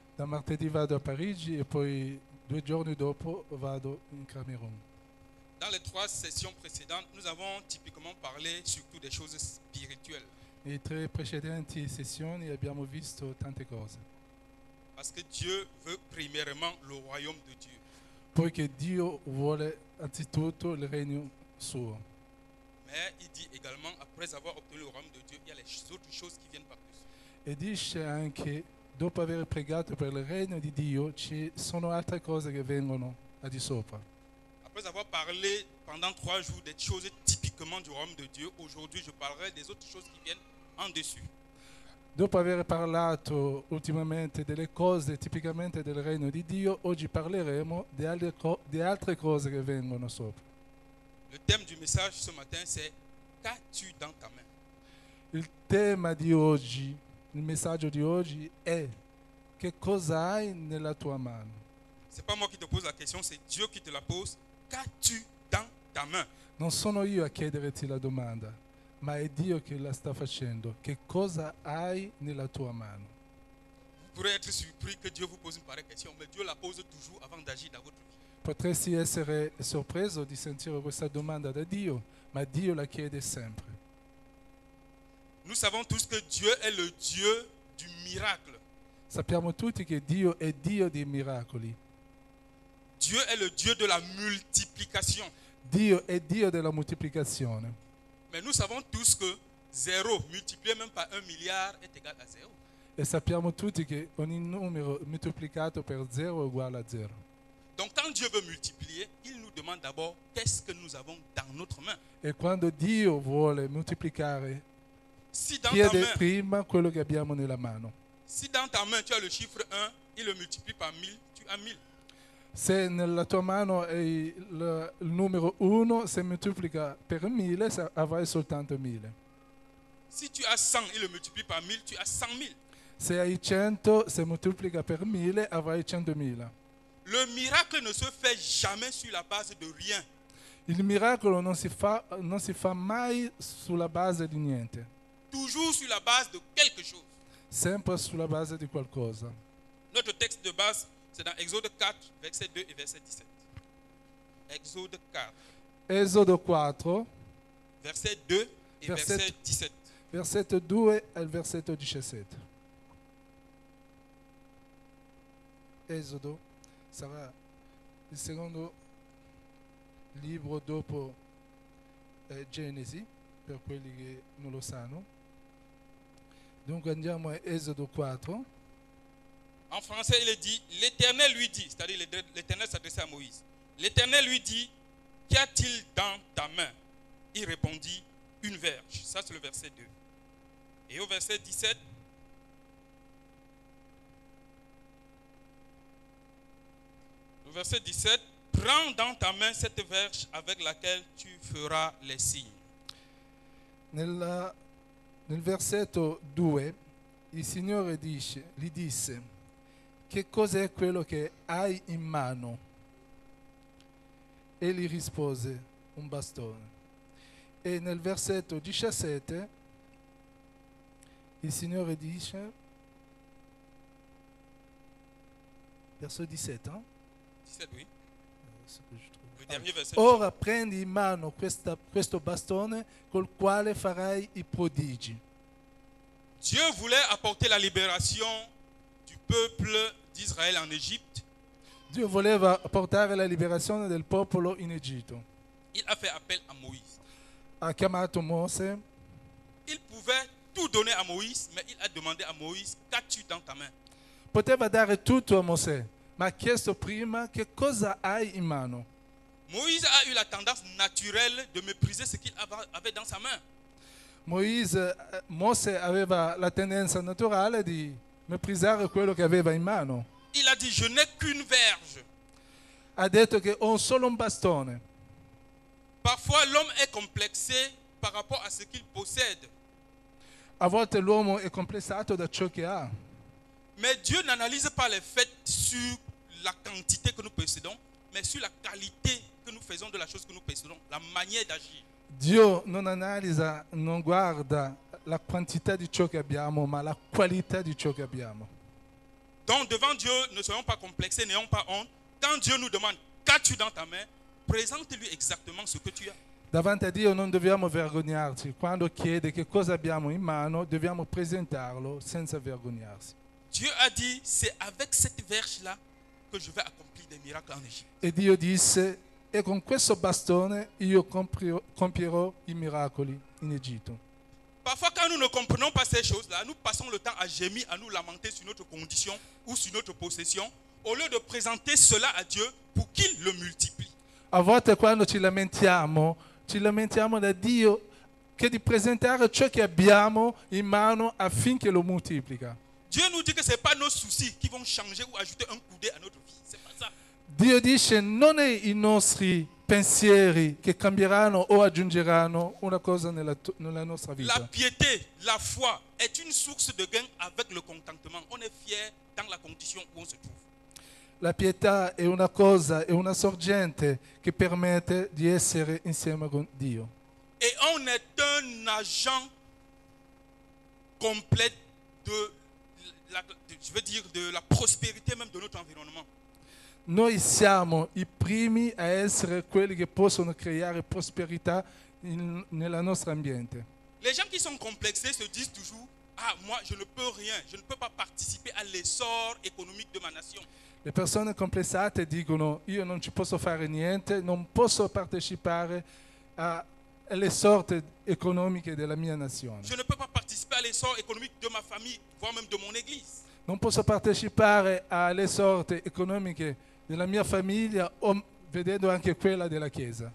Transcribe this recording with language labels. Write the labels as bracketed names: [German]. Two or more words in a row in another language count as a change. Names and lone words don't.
[Italian] martedì vado a Parigi e poi 2 giorni dopo vado in Camerun. [French] Dans les 3 sessions précédentes, nous avons typiquement parlé surtout des choses spirituelles. [Italian] Nelle 3 precedenti sessioni abbiamo visto tante cose. [French] Parce que Dieu veut premièrement le royaume de Dieu. [Italian] Poiché Dio vuole anzitutto il regno suo. [French] Mais il dit également, après avoir obtenu le royaume de Dieu, il y a les autres choses qui viennent par-dessus. [Italian] E dice anche, dopo aver pregato per il regno di Dio, ci sono altre cose che vengono al di sopra. [French] Après avoir parlé pendant 3 jours des choses typiquement du royaume de Dieu, aujourd'hui je parlerai des autres choses qui viennent en dessus. [Italian] Dopo aver parlato ultimamente delle cose tipicamente del regno di Dio, oggi parleremo di altre cose che vengono sopra. [French] Le thème du message ce matin c'est qu'as-tu dans ta main? [Italian] Il tema di oggi, il messaggio di oggi è che cosa hai nella tua mano. [French] C'est pas moi qui te pose la question, c'est Dieu qui te la pose. Qu'as-tu dans ta main? [Italian] Non sono io a chiederti la domanda, ma è Dio che la sta facendo. Che cosa hai nella tua mano? [French] Vous pourrez être surpris que Dieu vous pose une pareille question, mais Dieu la pose toujours avant d'agir dans votre vie. [Italian] Potresti essere sorpreso di sentire questa domanda da Dio, ma Dio la chiede sempre. [French] Nous savons tous que Dieu est le Dieu du miracle. [Italian] Sappiamo tutti che Dio è Dio dei miracoli. [French] Dieu est le Dieu de la multiplication. [Italian] Dio è Dio della moltiplicazione. [French] Mais nous savons tous que 0 multiplié même par 1 milliard est égal à 0. [Italian] E sappiamo tutti che ogni numero moltiplicato per 0 è uguale a 0. [French] Donc quand Dieu veut multiplier, il nous demande d'abord qu'est-ce que nous avons dans notre main. [Italian] E quando Dio vuole moltiplicare, [French] Si dans ta [Italian] chiede [French] main, [Italian] prima quello che abbiamo nella mano. [French] si dans ta main tu as le chiffre 1, il le multiplie par 1000, tu as 1000. [Italian] Se nella tua mano è il numero 1, se moltiplica per 1000 avrai soltanto 1000. [French] Si tu as 100, il le multiplie par 1000, tu as 100 000. [Italian] Se hai 100, se moltiplica per 1000 avrai 100.000. [French] Le miracle ne se fait jamais sur la base de rien. [Italian] Il miracolo non si fa mai sulla base di niente, [French] Toujours sur la base de quelque chose. [Italian] sempre sulla base di qualcosa. [French] Notre texte de base, c'est dans Exode 4, verset 2 et verset 17. Exode 4, [Italian] Esodo 4, [French] verset 2 et Verset- verset 17. [Italian] versetto 2 al versetto 17. Esodo sarà il secondo libro dopo Genesi, per quelli che non lo sanno. Dunque andiamo a Esodo 4. [French] En français, il est dit, l'Éternel lui dit, c'est-à-dire l'Éternel s'adressait à Moïse. L'Éternel lui dit, qu'y a-t-il dans ta main? Il répondit, une verge. Ça, c'est le verset 2. Et au verset 17, le verset 17, prends dans ta main cette verge avec laquelle tu feras les signes. [Italian] Nel versetto 2 il Signore gli disse: che cos'è quello che hai in mano? E gli rispose: un bastone. E nel versetto 17 il Signore dice, verso 17, 17, [French] oui. Ce que je trouve. Le dernier verset. [Italian] Ora prendi in mano questo bastone col quale farai i prodigi. [French] Dieu voulait apporter la libération du peuple d'Israël en Égypte. [Italian] Dio voleva portare la liberazione del popolo in Egitto. [French] Il a fait appel à Moïse. [Italian] Ha chiamato Mosè. [French] Il pouvait tout donner à Moïse, mais il a demandé à Moïse, qu'as-tu dans ta main? [Italian] Poteva dare tutto a Mosè, ma ha chiesto prima che cosa hai in mano. [French] Moïse a eu la tendance naturelle de mépriser ce qu'il avait dans sa main. [Italian] Mosè aveva la tendenza naturale di meprisare quello che aveva in mano. [French] Il a dit, je n'ai qu'une verge. [Italian] Ha detto che ho solo un bastone. [French] Parfois, l'homme est complexé par rapport à ce qu'il possède. [Italian] A volte l'uomo è complessato da ciò che ha. [French] Mais Dieu n'analyse pas les faits sur la quantité que nous possédons, mais sur la qualité que nous faisons de la chose que nous possédons, la manière d'agir. [Italian] Dio non analizza, non guarda la quantità di ciò che abbiamo, ma la qualità di ciò che abbiamo. [French] Donc devant Dieu, ne soyons pas complexés, n'ayons pas honte. Quand Dieu nous demande, qu'as-tu dans ta main, présente-lui exactement ce que tu as. [Italian] Davanti a Dio non dobbiamo vergognarci. Quando chiede che cosa abbiamo in mano, dobbiamo presentarlo senza vergognarsi. [French] Dieu a dit, c'est avec cette verge-là que je vais accomplir des miracles en Égypte. [Italian] E Dio disse, e con questo bastone io compierò i miracoli in Egitto. [French] Parfois, quand nous ne comprenons pas ces choses-là, nous passons le temps à gémir, à nous lamenter sur notre condition ou sur notre possession, au lieu de présenter cela à Dieu pour qu'il le multiplie. [Italian] A volte quando ci lamentiamo da Dio che di presentare ciò che abbiamo in mano affinché lo moltiplica. [French] Dieu nous dit que ce n'est pas nos soucis qui vont changer ou ajouter un coudé à notre vie. C'est pas ça. [Italian] Dio dice non è i nostri pensieri che cambieranno o aggiungeranno una cosa nella nostra vita. [French] La piété, la foi est une source de gain avec le contentement. On est fier dans la condition où on se trouve. [Italian] La pietà è una cosa, è una sorgente che permette di essere insieme con Dio. [French] Et on est un agent complet de la prospérité même de notre environnement. [Italian] Noi siamo i primi a essere quelli che possono creare prosperità nel nostro ambiente. [French] Les gens qui sont complexés se disent toujours, ah, moi je ne peux rien, je ne peux pas participer à l'essor économique de ma nation. [Italian] Le persone complessate dicono io non ci posso fare niente, non posso partecipare alle sorti economiche della mia nazione. [French] Je ne peux pas participer à l'essor économique de ma famille, voire même de mon église. [Italian] Non posso partecipare alle sorti economiche della mia famiglia, vedendo anche quella della Chiesa.